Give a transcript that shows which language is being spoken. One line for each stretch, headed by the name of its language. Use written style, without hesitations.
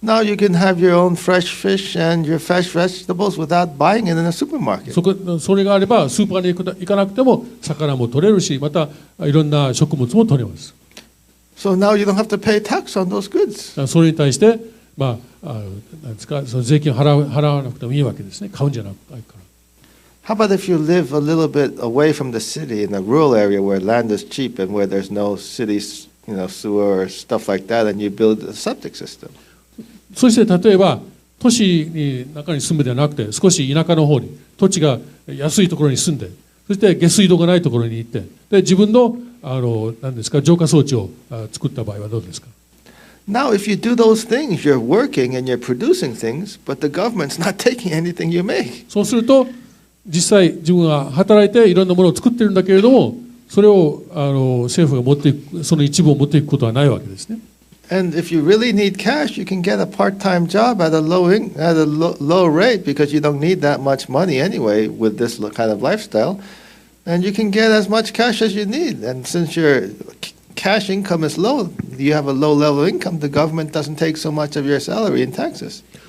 English: Now you can have your own fresh fish and your fresh vegetables without buying it in a supermarket.
Japanese: それがあればスーパーに行かなくても魚も取れるし、またいろんな食物も取れます。
English: So now you don't have to pay tax on those goods.
Japanese: それに対して、なんですか、その税金を払わなくてもいいわけですね。買うんじゃないから。
English: How about if you live a little bit away from the city in a rural area where land is cheap and where there's no city, sewer or stuff like that, and you build a septic system?
Japanese: そして例えば都市に中に住むではなくて、少し田舎の方に土地が安いところに住んで、そして下水道がないところに行って、で自分の何ですか、浄化装置を作った場合はどうですか？
English: Now, if you do those things, you're working and you're producing things, but the government's not taking anything you make.
Japanese: そうすると実際自分は働いていろんなものを作ってるんだけれども、それを政府が持っていく、その一部を持っていくことはないわけですね。
English: And if you really need cash, you can get a part-time job at a low rate because you don't need that much money anyway with this kind of lifestyle. And you can get as much cash as you need. And since your cash income is low, you have a low level of income, the government doesn't take so much of your salary in taxes.